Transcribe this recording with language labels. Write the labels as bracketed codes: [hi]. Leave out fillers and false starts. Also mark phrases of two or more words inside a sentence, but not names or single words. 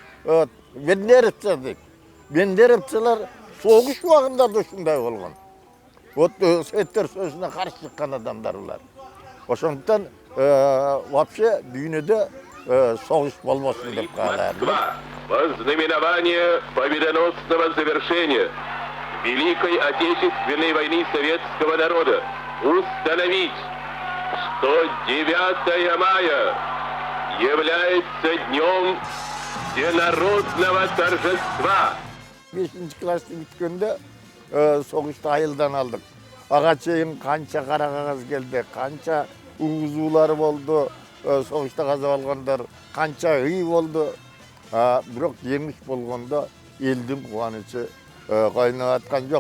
[ky] Бендеровцалар согуш убагында да ушундай болгон. Советтер Союзуна каршы чыккан адамдар булар. Ошондуктан вообще дүйнөдө согуш болбосун деп каалайм. [ru] Вознаменование победоносного завершения Великой Отечественной войны советского народа установить, что 9 мая является днем всенародного торжества. [ky] 5-ci класты бүткөндө согушту айылдан алдык. Ага чейин канча кара кагаз келди, канча угузуулар болду, согушта каза болгондор канча ый болду. Бирок жеңиш болгондо элдин кубанычы койноп аткан жок.